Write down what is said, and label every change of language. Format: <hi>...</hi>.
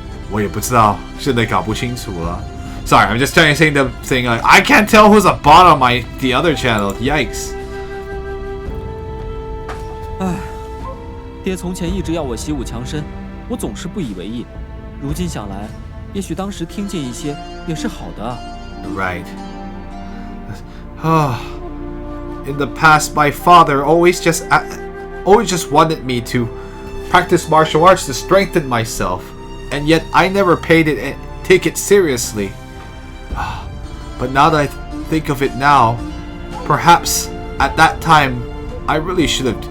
<zh>我也不知道，现在搞不清楚了。</zh> <en>Sorry, I'm just trying to say the thing like I can't tell who's a bot on the other channel. Yikes.</en> <zh>唉，爹从前一直要我习武强身，我总是不以为意。如今想来，也许当时听见一些也是好的。</zh> <en>Right. In the past, my father always just wanted me to practice martial arts to strengthen myself, and yet I never take it seriously. But now that I think of it now, perhaps at that time I really should have.</en>